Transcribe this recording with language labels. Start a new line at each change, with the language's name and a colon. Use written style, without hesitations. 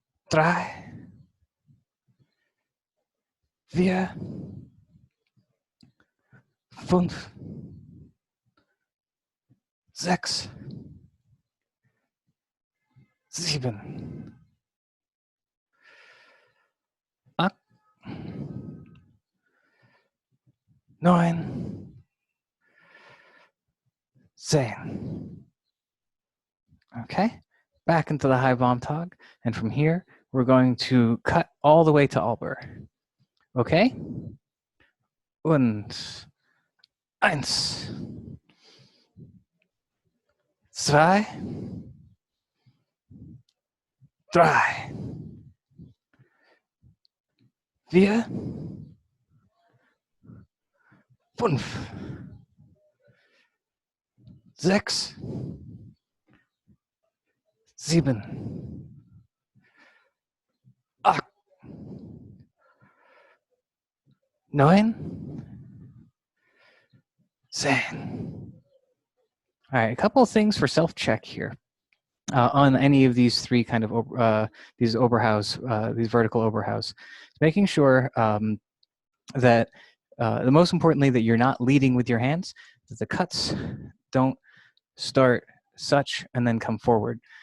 German: drei, vier, fünf, sechs, sieben, acht, neun, 10.
English: Okay, back into the high bomb tog, and from here we're going to cut all the way to Alber. Okay?
German: Und eins, zwei, drei, vier, fünf, sechs, sieben, acht, neun, 10.
English: All right, a couple of things for self-check here on any of these three kind of these Oberhaus, these vertical Oberhaus. Making sure that the most importantly that you're not leading with your hands, that the cuts don't start such and then come forward.